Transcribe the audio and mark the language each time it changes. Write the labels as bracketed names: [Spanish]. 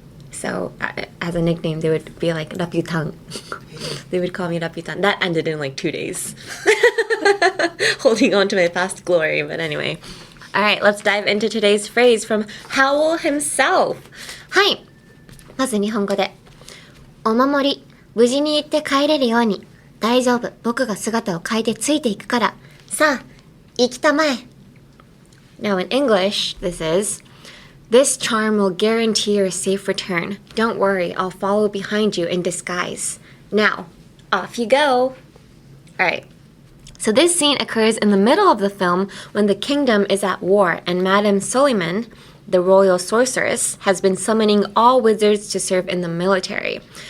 [English] So as a nickname, they would be like Raputan. They would call me Raputan. That ended in like 2 days. Holding on to my past glory, but anyway. All right, let's dive into today's phrase from Howl himself. [Japanese] はい。まず日本語で。お守り、無事に行って帰れるように。大丈夫、僕が姿を変えてついていくから。さあ、行きたまえ。 [English] Now in English, this is, "This charm will guarantee your safe return. Don't worry, I'll follow behind you in disguise. Now, off you go." Alright, so this scene occurs in the middle of the film when the kingdom is at war and Madame Suliman, the royal sorceress, has been summoning all wizards to serve in the military.